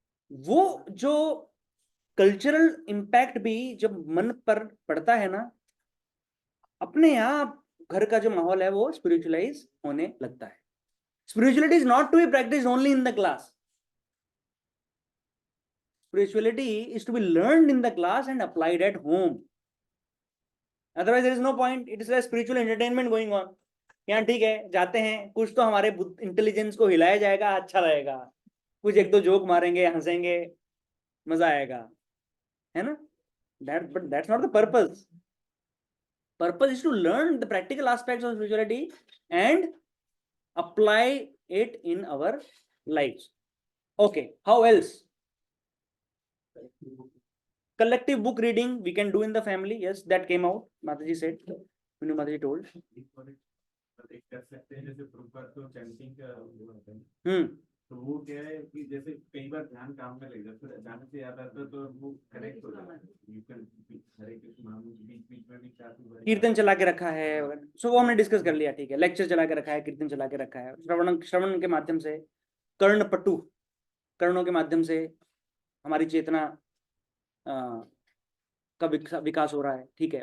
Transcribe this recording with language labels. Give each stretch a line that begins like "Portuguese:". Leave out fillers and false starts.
Hindi: वो जो cultural impact भी जब मन पर पड़ता है ना, अपने आप घर का जो माहौल है वो स्पिरिचुअलाइज होने लगता है।
English: Spirituality is not to be practised only in the class. Spirituality is to be learned in the class and applied at home. Otherwise there is no point. It is a spiritual entertainment going on.
Hindi: यहाँ ठीक है, जाते हैं, कुछ तो हमारे intelligence को हिलाया जाएगा, अच्छा रहेगा, कुछ एक दो जोक मारेंगे, हंसेंगे, मजा आएगा, है ना.
English: But that's not the purpose. Purpose is to learn the practical aspects of spirituality and apply it in our lives. Okay, how else? Collective book reading we can do in the family. Yes, that came out. Mataji said. Minu Mataji told.
Hindi: कर सकते हैं, जैसे proper तो chanting का वो होता है, तो वो क्या है कि जैसे कई बार ध्यान काम में लग जाता है, अचानक से याद आता है तो वो करेक्ट हो जाता है.
English: you can
Hindi: हरे कृष्ण नाम बीच बीच में भी काफी कीर्तन चला के रखा है, सो वो हमने डिस्कस कर लिया, ठीक है. लेक्चर चला के रखा है, कीर्तन चला के रखा है, श्रवण के माध्यम से, कर्णपटु, कर्णों के माध्यम से हमारी चेतना का विकास हो रहा है, ठीक है.